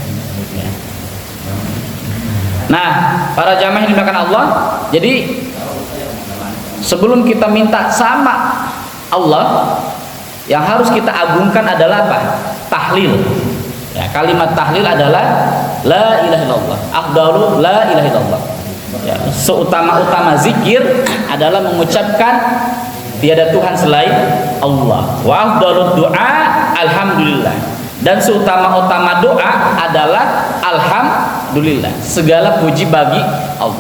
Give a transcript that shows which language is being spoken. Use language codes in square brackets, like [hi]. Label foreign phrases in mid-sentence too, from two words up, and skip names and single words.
[id] Nah, para jamaah yang dimuliakan Allah, jadi sebelum kita minta sama Allah, yang harus kita agungkan adalah apa? Tahlil. Ya, kalimat tahlil adalah [ar] لا إله إلا الله. أفضل لا إله إلا الله. [id] Ya, seutama-utama zikir adalah mengucapkan tiada Tuhan selain Allah. [ar] وأفضل الدعاء الحمد لله. [id] Dan seutama-utama doa adalah alhamdulillah. Segala puji bagi Allah.